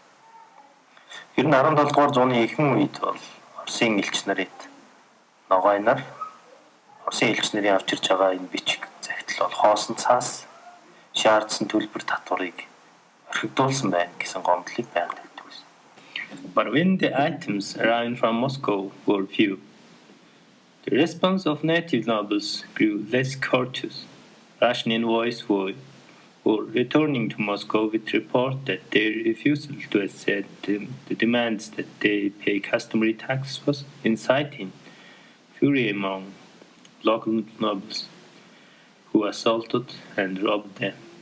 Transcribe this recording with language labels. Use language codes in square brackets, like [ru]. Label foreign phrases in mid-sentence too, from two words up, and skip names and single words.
[mn] Ер нь 17 дугаар зууны ихэнх үед бол Оросын элч нарыг Ногоон нар Оросын элч нарын авч ирж байгаа энэ бичиг захидал бол хоосон цаас шаардсан төлбөр татварыг орхигдуулсан байна гэсэн гомдлыг байнга тавьдаг байсан. [en] But when the items arriving from Moscow were few, the response of native nobles grew less courteous. Russian envoys were returning to Moscow with report that their refusal to accept the demands that they pay customary tax was inciting fury among local nobles, who assaulted and robbed them.